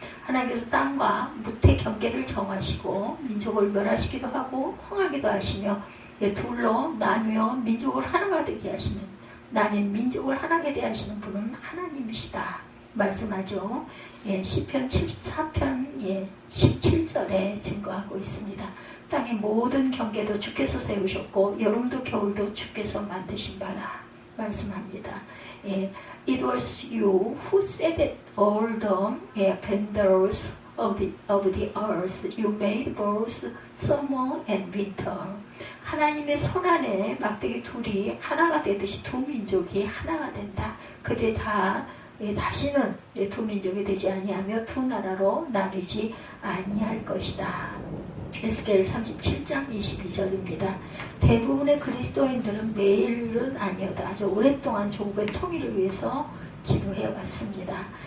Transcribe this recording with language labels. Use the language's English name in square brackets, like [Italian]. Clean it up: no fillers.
[Korean] 하나님께서 땅과 무태 경계를 정하시고 민족을 멸하시기도 하고 흥하기도 하시며 둘로 나누어 민족을 하나가 되게 하시는 나는 민족을 하나게 대하시는 분은 하나님이시다 말씀하죠. 시편 74편 17절에 증거하고 있습니다. 땅의 모든 경계도 주께서 세우셨고 여름도 겨울도 주께서 만드신 바라 말씀합니다. [English] It was you who set all the boundaries of the earth. You made both summer and winter. [Korean] 하나님의 손안에 막대기 둘이 하나가 되듯이 두 민족이 하나가 된다. 그들 다 다시는 두 민족이 되지 아니하며 두 나라로 나누지 아니할 것이다. 에스겔 37장 22절입니다. 대부분의 그리스도인들은 매일은 아니어도 아주 오랫동안 조국의 통일을 위해서 기도해왔습니다.